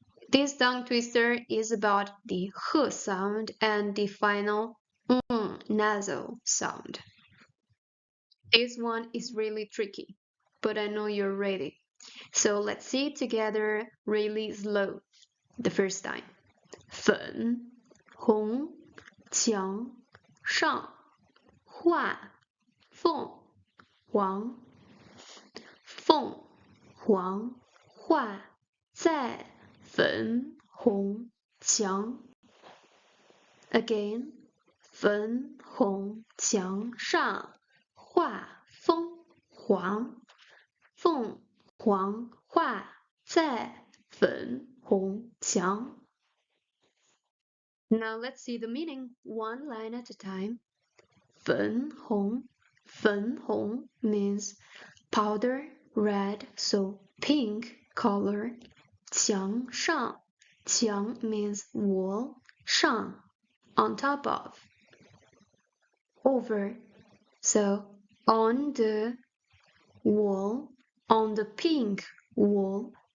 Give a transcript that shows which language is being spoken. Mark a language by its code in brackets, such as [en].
[en] This tongue twister is about the h sound and the final nasal sound. This one is really tricky, but I know you're ready. So let's see it together really slow. The first time. [zh] 粉红墙上画凤凰凤凰画在粉红墙 [en] Again [zh] 粉红墙上画凤凰凤凰画在粉红墙 [en] Now let's see the meaning one line at a time. 粉红 粉红 means powder red, so pink color. 墙上 墙 means wall, 上 on top of, over, so on the wall, on the pink wall.